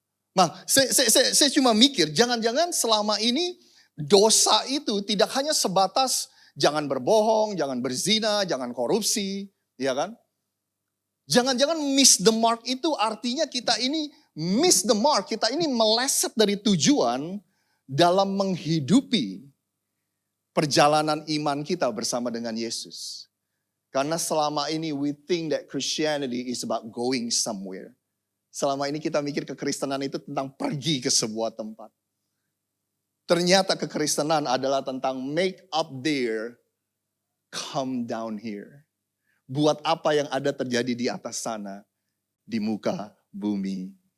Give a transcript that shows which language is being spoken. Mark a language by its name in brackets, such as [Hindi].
[Indonesian] Nah, saya cuma mikir, jangan-jangan selama ini dosa itu tidak hanya sebatas jangan berbohong, jangan berzina, jangan korupsi, ya kan? Jangan-jangan [English] miss the mark [Indonesian] itu artinya kita ini miss the mark, kita ini meleset dari tujuan dalam menghidupi perjalanan iman kita bersama dengan Yesus. Karena selama ini [English] we think that Christianity is about going somewhere. [Indonesian] Selama ini kita mikir kekristenan itu tentang pergi ke sebuah tempat. Ternyata kekristenan adalah tentang [English] make up there, come down here. [Indonesian] Buat apa yang ada terjadi di atas sana, di muka bumi.